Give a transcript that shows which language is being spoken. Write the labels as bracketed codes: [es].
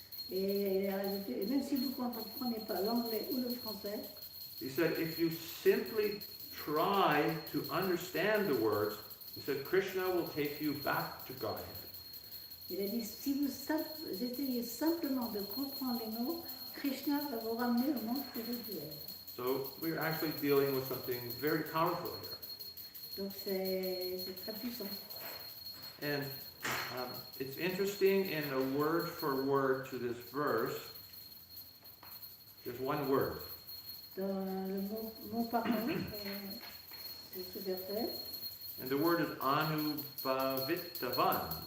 [fr] Et même si vous ne comprenez pas l'anglais ou le français, [en] he said, if you simply try to understand the words, he said, Krishna will take you back to Godhead. [fr] il a dit, si vous essayez simplement de comprendre les mots, Krishna va vous ramener au monde spirituel. [en] So we're actually dealing with something very powerful here. [fr] Donc c'est très puissant. [en] And it's interesting in the word for word to this verse, there's one word. [fr] Dans le mot par mot de ce verset, [en] And the word is Anubhavitavan.